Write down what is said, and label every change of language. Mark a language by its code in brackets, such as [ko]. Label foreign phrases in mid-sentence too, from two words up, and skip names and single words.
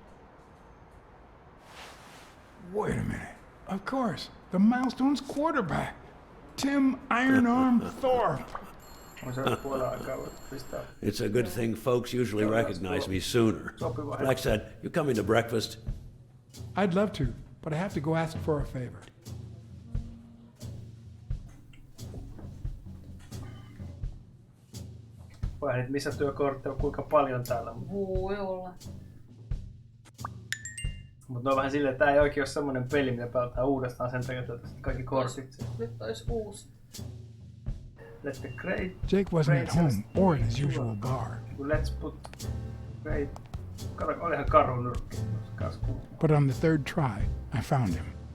[en] Wait a minute. Of course. The Milestones quarterback. Tim Iron Arm Thorpe. It's a good thing folks usually recognize me sooner. Blacksad, you coming to breakfast? I'd love to, but I have to go ask for a favor. [fi] Vai nyt missä työkortteja on kuinka paljon täällä. Voi olla. Mutta no vähän silleen, että tää ei oikein ole semmonen peli, mitä pelataan uudestaan sen takia, että kaikki kortit. Nyt ois uusi. [en] Let the great... Jake wasn't at home or at his usual bar. Let's put... Great... [fi] Kato, olihan karu nyrkki. [en] But on the third try, I found him.